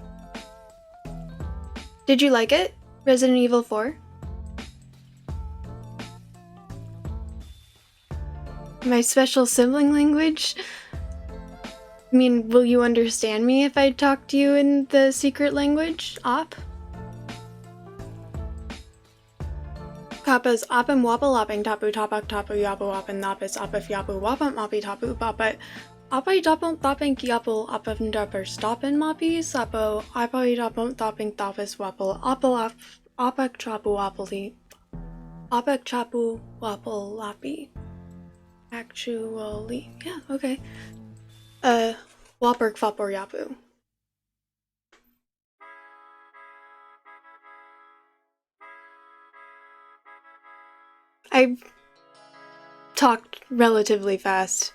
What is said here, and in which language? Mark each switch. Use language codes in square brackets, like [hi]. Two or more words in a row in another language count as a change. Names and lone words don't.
[en] Did you like it? Resident Evil 4? My special sibling language? I mean, will you understand me if I talk to you in the secret language? Op? Kappas opim wappa lopping tapu topak tapu yapu wapin napis opif yapu wapam moppy tapu papit apai dopont topping yapul opim dopper stoppin moppy sapo apai dopont topping topis wapple opel opak chapu wapply opak chapu wapple lappy. Actually, yeah, okay. Wapper fopper yapu. I talked relatively fast.